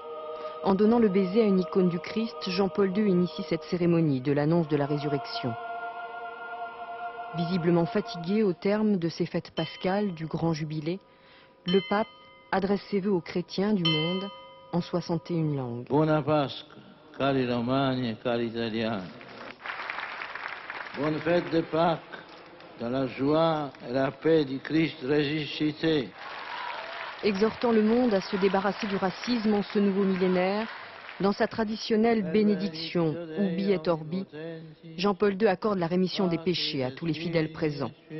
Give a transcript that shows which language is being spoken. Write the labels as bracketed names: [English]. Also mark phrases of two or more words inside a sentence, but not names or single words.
[French] En donnant le baiser à une icône du Christ, Jean-Paul II initie cette cérémonie de l'annonce de la résurrection. Visiblement fatigué au terme de ces fêtes pascales du grand jubilé, le pape adresse ses vœux aux chrétiens du monde en 61 langues. [Italian] Buona Pasqua, cari Romani e cari Italiani. [French] Bonne fête de Pâques, dans la joie et la paix du Christ ressuscité. Exhortant le monde à se débarrasser du racisme en ce nouveau millénaire, dans sa traditionnelle bénédiction Ubi et Orbi, Jean-Paul II accorde la rémission des péchés à tous les fidèles présents.